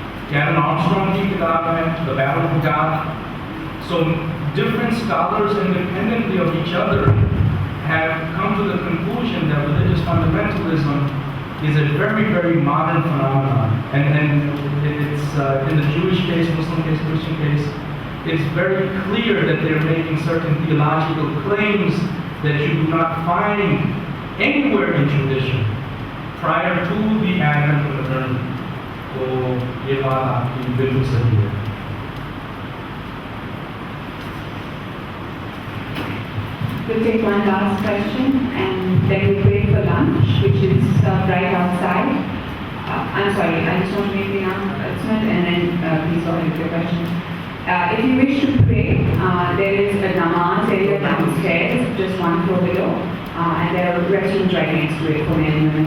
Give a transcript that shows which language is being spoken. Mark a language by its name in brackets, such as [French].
[English] Karen Armstrong [Hindi] की किताब है, [English] The Battle of God. So different scholars, independently of each other, have come to the conclusion that religious fundamentalism is a very, very modern phenomenon. And it's in the Jewish case, Muslim case, Christian case, it's very clear that they're making certain theological claims that you do not find anywhere in tradition prior to the advent of modernity. [Hindi] So, ये बात आपकी बिल्कुल सही है. [English] We'll take one last question and then we'll break for lunch, which is right outside. I'm sorry, I just want to make the announcement and then please go ahead with your question. If you wish to pray, there is a namaz area downstairs, just one floor below, and there are restrooms right next to it for men and women.